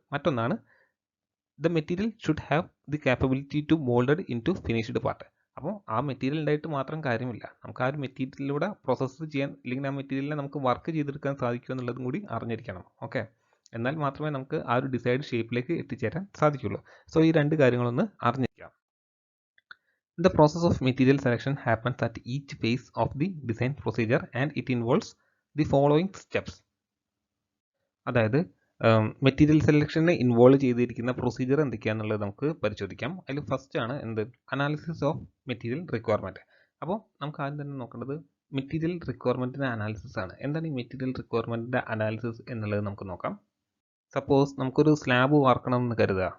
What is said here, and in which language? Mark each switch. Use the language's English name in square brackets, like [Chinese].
[Malayalam] മറ്റൊന്നാണ് [English] The material should have the capability to molded in to finished part. [Malayalam] അപ്പോൾ ആ material ഉണ്ടായിട്ട് മാത്രം കാര്യമില്ല, നമുക്ക് ആ ഒരു മെറ്റീരിയലിലൂടെ പ്രോസസ്സ് ചെയ്യാൻ അല്ലെങ്കിൽ ആ മെറ്റീരിയലിനെ നമുക്ക് വർക്ക് ചെയ്തെടുക്കാൻ സാധിക്കും എന്നുള്ളതും കൂടി അറിഞ്ഞിരിക്കണം. ഓക്കെ, എന്നാൽ മാത്രമേ നമുക്ക് ആ ഒരു ഡിസൈഡ് ഷേപ്പിലേക്ക് എത്തിച്ചേരാൻ സാധിക്കുള്ളൂ. സോ ഈ 2 കാര്യങ്ങളൊന്ന് അറിഞ്ഞിരിക്കാം. [English] The process of material selection happens at each phase of the design procedure and it involves the following steps. [Malayalam] അതായത് മെറ്റീരിയൽ സെലക്ഷനെ ഇൻവോൾവ് ചെയ്തിരിക്കുന്ന പ്രൊസീജിയർ എന്തൊക്കെയാണെന്നുള്ളത് നമുക്ക് പരിശോധിക്കാം. അതിൽ ഫസ്റ്റ് ആണ് അനാലിസിസ് ഓഫ് മെറ്റീരിയൽ റിക്വയർമെൻറ്റ്. അപ്പോൾ നമുക്ക് ആദ്യം തന്നെ നോക്കേണ്ടത് മെറ്റീരിയൽ റിക്വയർമെൻറ്റിൻ്റെ അനാലിസിസ് ആണ്. എന്താണ് ഈ മെറ്റീരിയൽ റിക്വയർമെൻറ്റിൻ്റെ അനാലിസിസ് എന്നുള്ളത് നമുക്ക് നോക്കാം. സപ്പോസ് നമുക്കൊരു സ്ലാബ് വാർക്കണം എന്ന് കരുതുക.